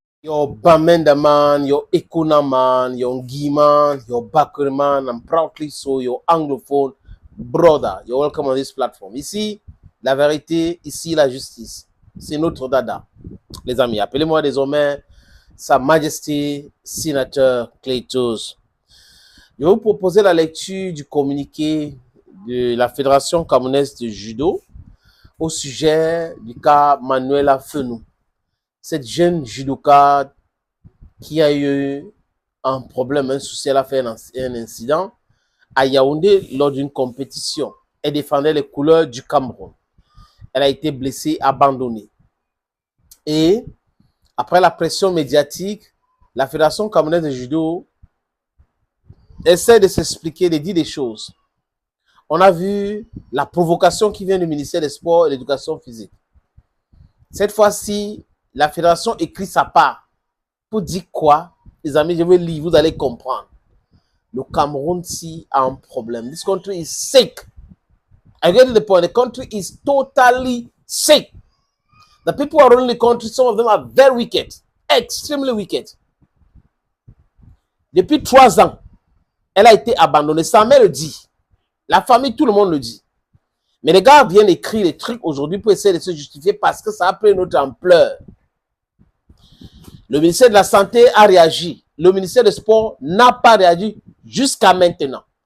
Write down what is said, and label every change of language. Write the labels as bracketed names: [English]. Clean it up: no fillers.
[English] Your Bamenda man, your Ekuna man, your Ngi man, your Bakri man, I'm proudly so your anglophone brother. You're welcome on this platform. [French] Ici, la vérité, ici, la justice. C'est notre dada. Les amis, appelez-moi désormais Sa Majesté Sénateur Claytos. Je vais vous proposer la lecture du communiqué de la Fédération camerounaise de judo au sujet du cas Manuela Fenou. Cette jeune judoka qui a eu un problème, un souci, elle a fait un incident à Yaoundé lors d'une compétition. Elle défendait les couleurs du Cameroun. Elle a été blessée, abandonnée. Et après la pression médiatique, la Fédération camerounaise de judo essaie de s'expliquer, de dire des choses. On a vu la provocation qui vient du ministère des Sports et de l'Éducation physique. Cette fois-ci, la fédération écrit sa part pour dire quoi? Les amis, je vais lire, vous allez comprendre. Le Cameroun si a un problème. [English] This country is sick. I get the point. The country is totally sick. The people who are running the country, some of them are very wicked. Extremely wicked. [French] Depuis 3 ans, elle a été abandonnée. Sa mère le dit. La famille, tout le monde le dit. Mais les gars viennent écrire des trucs aujourd'hui pour essayer de se justifier parce que ça a pris une autre ampleur. Le ministère de la Santé a réagi. Le ministère des Sports n'a pas réagi jusqu'à maintenant.